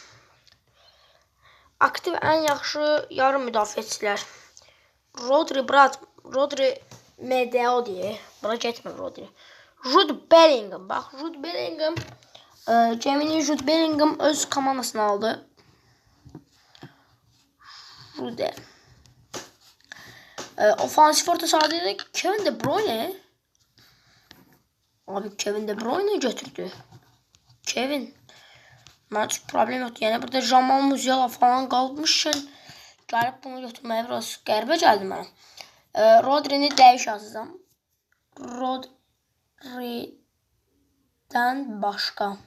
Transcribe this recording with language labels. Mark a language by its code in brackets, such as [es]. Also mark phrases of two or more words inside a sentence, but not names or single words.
[az] Aktiv ən yaxşı yarım müdafiəçilər. Rodri Medeo deyək. Bura getmir Rodri. Jude Bellingham. Bax, Jude Bellingham. Gemini Jude Bellingham öz komandasını aldı. Jude. Ofansif orta sahada Kevin De Bruyne. Abi Kevin De Bruyne götürdü. Kevin. Mən heç problem yoxdur. Yəni burada Jamal Musiala falan qalmışkən gəlib bunu götürməyə biraz qəribə gəldi mənə. Rodri'ni dəyiş yazacağam. Rodri'dən başqa.